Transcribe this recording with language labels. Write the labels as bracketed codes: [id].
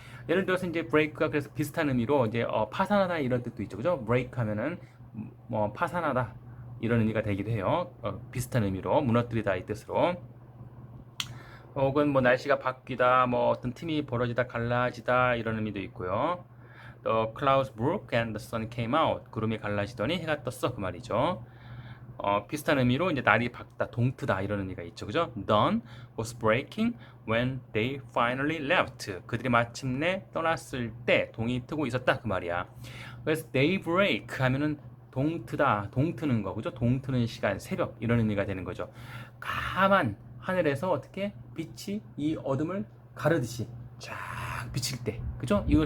[ko] 예를 들어서 이제 break가 그래서 비슷한 의미로 이제 파산하다 이런 뜻도 있죠, 그죠? break 하면은 뭐 파산하다 이런 의미가 되기도 해요. 비슷한 의미로 무너뜨리다 이 뜻으로. 혹은 뭐 날씨가 바뀌다, 뭐 어떤 틈이 벌어지다, 갈라지다 이런 의미도 있고요. [en] The clouds broke and the sun came out. [ko] 구름이 갈라지더니 해가 떴어 그 말이죠. 비슷한 의미로 이제 날이 밝다, 동트다 이런 의미가 있죠, 그죠? [en] Dawn was breaking when they finally left. [ko] 그들이 마침내 떠났을 때 동이 트고 있었다 그 말이야. 그래서 daybreak 하면은 동트다, 동트는 거, 그죠? 동트는 시간, 새벽 이런 의미가 되는 거죠. 까만 하늘에서 어떻게 빛이 이 어둠을 가르듯이 쫙 비칠 때, 그죠?